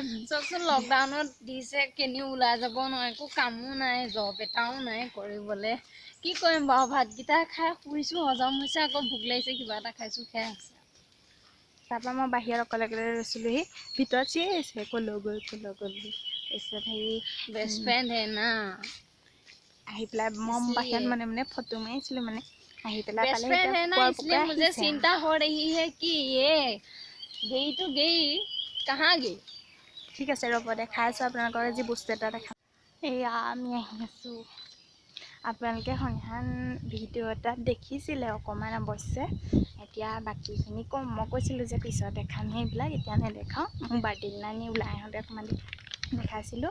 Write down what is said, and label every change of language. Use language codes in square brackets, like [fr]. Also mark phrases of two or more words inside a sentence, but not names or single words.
[as] চবচোন লকডাউনত দিছে, কেনিও ওলাই যাব নোৱাৰে, একো কামো নাই, জব এটাও নাই কৰিবলৈ। কি কৰিম বাৰু, ভাতকেইটা খাই শুইছো, হজম হৈছে, আকৌ ভোক লাগিছে, কিবা এটা খাইছো, খাই আছে। তাৰপৰা মই বাহিৰত অকলে ৰৈছিলোহি, ভিতৰত চিঞৰিছে কলৈ গ'ল তাৰপিছত [en] best friend [hi] है ना, [as] আহি পেলাই মই বাহিৰত [hi] इसलिए [as] মনে ফটো মাৰিছিলোঁ। মানে আহি পেলাই [hi] बेस्ट [as] পালে [hi] फ्रेंड [as] এতিয়া [hi] है ना, [as] পুকৰ [hi] इसलिए मुझे [as] আহিছে। [hi] चिंता हो रही है कि ये गई तो गई, कहाँ गई। [as] ঠিক আছে ৰ'ব, দেখাই আছোঁ আপোনালোকৰ আজি বস্তু এটা দেখাম। এয়া আমি আহি আছোঁ। আপোনালোকে সন্ধিয়ান ভিডিঅ' এটাত দেখিছিলে অকণমান অৱশ্যে, এতিয়া বাকীখিনি ক'ম। মই কৈছিলোঁ যে পিছত দেখাম সেইবিলাক, এতিয়া নেদেখাওঁ। মোৰ বাৰ্থডে দিনা নি ওলাই আহোঁতে অকণমান দেখাইছিলোঁ।